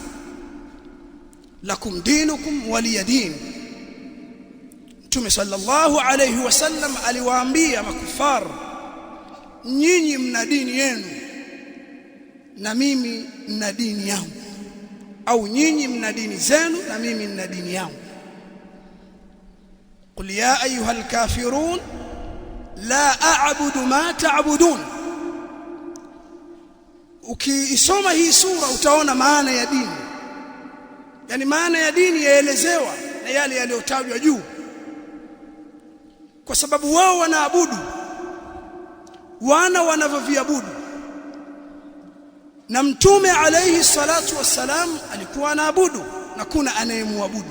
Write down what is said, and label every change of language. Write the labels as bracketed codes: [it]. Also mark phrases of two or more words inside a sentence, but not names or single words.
[ar] لكم دينكم ولي دين. [sw] Mtume [ar] صلى الله عليه وسلم [sw] aliwaambia makufar, nyinyi mna dini yenu na mimi nina dini yangu, au nyinyi mna dini zenu na mimi nina dini yangu. [ar] قل يا أيها الكافرون لا أعبد ما تعبدون. [sw] Ukiisoma hii sura utaona maana ya dini, yani maana ya dini yaelezewa na yale yaliyotajwa juu, kwa sababu wao wanaabudu wanavyoviabudu, na Mtume [ar] عليه الصلاة والسلام [sw] alikuwa anaabudu na kuna anayemwabudu.